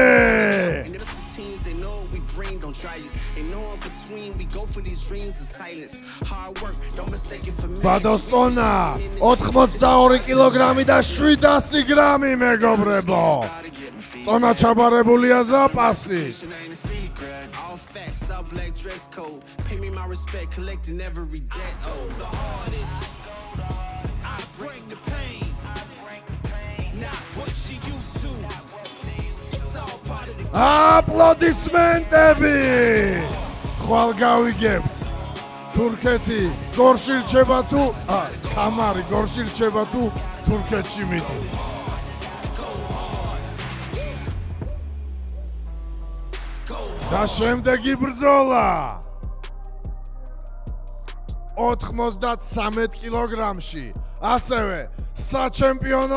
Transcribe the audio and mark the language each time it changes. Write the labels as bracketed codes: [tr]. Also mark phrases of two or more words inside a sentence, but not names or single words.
[ka] ბადოს წონა 82 კილოგრამი და 700 გრამი მეგობრებო წონა ჩაბარებულია ზაპასით [en] black dress code pay me my respect collecting every debt oh the hardest I bring the pain not what you used to it's all part of the [ka] აპლოდისმენტები ხვალ გავიგებთ თურქეთი გორში რჩება თუ კამარი გორში რჩება თუ თურქეთში მიდის და შემდეგი ბრძოლა 93 კილოგრამში ასევე საჩემპიონო